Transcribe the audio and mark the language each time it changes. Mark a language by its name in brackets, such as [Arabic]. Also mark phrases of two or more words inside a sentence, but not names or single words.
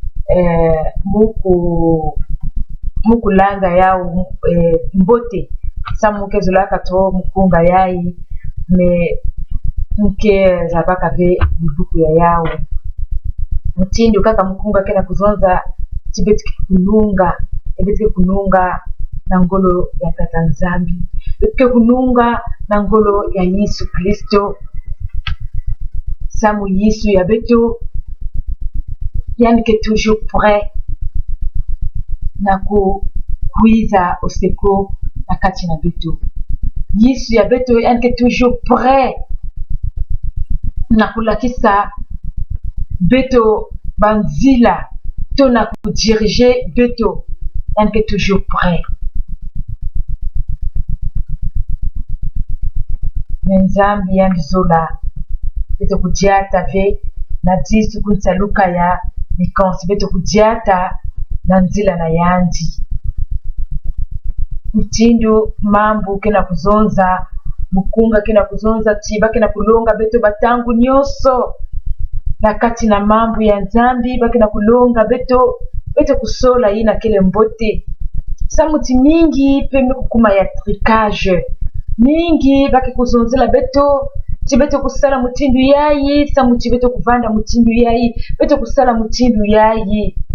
[Kituba (Democratic Republic of Congo)] muku langa yao mbote samu kezolaka to mukunga yai me mke zabaka ve bibuku ya yao mtindu kaka mukunga kena kuzonza tibetike kununga na ngolo ya tata nzambi betike kununga na ngolo ya Yesu Kristo samu Yesu ya beto yanike [French] toujours prêt [Kituba (Democratic Republic of Congo)] na kuiza oseko na kati na beto Yesu ya beto yanike [French] toujours prêt [Kituba (Democratic Republic of Congo)] na kulakisa beto banzila to na kudirige beto yanike [French] toujours prêt [Kituba (Democratic Republic of Congo)] menzambi yandizola beto kudiata ve na disu kunsaluka ya mikansi beto kudiata na nzila na yandi mtindu mambu kena kuzonza mukunga kena kuzonza tiba kena kulonga beto batangu nyoso na kati na mambu ya nzambi bakena kulonga beto kusola ina kele mbote samuti mingi pembe kukuma ya tricage mingi baki kuzonzela beto tibeto kusala mutindu yayi samuti beto kuvanda mutindu yayi beto kusala mutindu yayi